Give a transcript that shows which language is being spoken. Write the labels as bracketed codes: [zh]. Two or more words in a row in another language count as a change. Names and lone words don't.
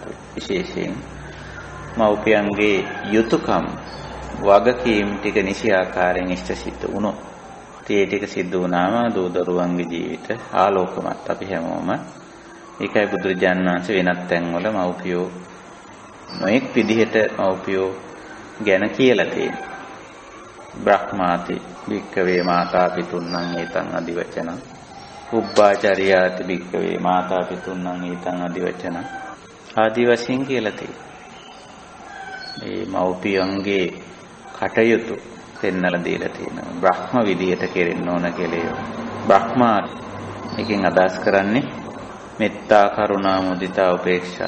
[si] විශේෂයෙන් මව්පියන්ගේ යුතුයකම් වගකීම් ටික නිසි ආකාරයෙන් ඉෂ්ට සිද්ධ වුණොත් ඒ ටික සිද්ධ වුණාම දූදරුවන්ගේ ජීවිත ආලෝකමත්. අපි හැමෝම ඒකයි බුදුරජාණන් වහන්සේ වෙනත් තැන්වල මව්පියෝ නොඑක් විදිහට මව්පියෝ ගැන කියලා තියෙනවා. [pi] බ්‍රහ්මාති භික්ඛවේ මාතා පිතුන්නං ඒතං අදිවචනං උබ්බාචරියාති භික්ඛවේ මාතා පිතුන්නං ඒතං අදිවචනං [si] ආදි වශයෙන් කියලා තියෙනවා. මේ මව්පියන්ගේ කටයුතු පෙන්නලා දීලා තියෙනවා. බ්‍රහ්ම විදියට කෙරෙන්න ඕන කියලා. බ්‍රහ්මා එකෙන් අදහස් කරන්නේ මෙත්තා කරුණා මුදිතා උපේක්ෂා.